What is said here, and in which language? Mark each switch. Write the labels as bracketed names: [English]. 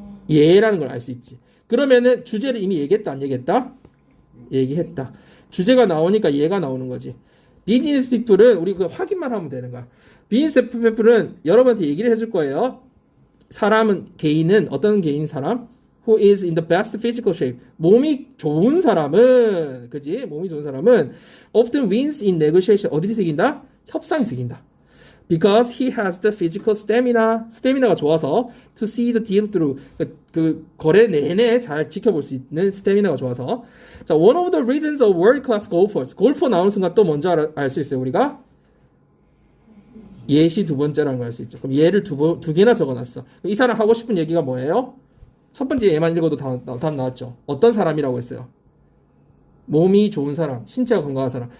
[Korean] 얘라는 걸 알 수 있지. 그러면은 주제를 이미 얘기했다 안 얘기했다? 얘기했다. 주제가 나오니까 얘가 나오는 거지. 비즈니스 피플은 우리 그 확인만 하면 되는 거야. 비즈니스 피플은 여러분한테 얘기를 해줄 거예요. 사람은 개인은 어떤 개인 사람? [English] Who is in the best physical shape. [Korean] 몸이 좋은 사람은 그지? 몸이 좋은 사람은 [English] often wins in negotiation. [Korean] 어디서 이긴다? 협상에서 이긴다. [English] Because he has the physical stamina. [Korean] 스태미나가 좋아서 [English] to see the deal through. [Korean] 그 거래 내내 잘 지켜볼 수 있는 스태미나가 좋아서. [English] 자, one of the reasons of world class golfers. [Korean] 골퍼 나오는 순간 또 먼저 알 수 있어요. 우리가 예시 두 번째라는 걸 알 수 있죠. 그럼 얘를 두 개나 적어놨어. 이 사람 하고 싶은 얘기가 뭐예요? 첫 번째 얘만 읽어도 답 나왔죠. 어떤 사람이라고 했어요? 몸이 좋은 사람, 신체가 건강한 사람.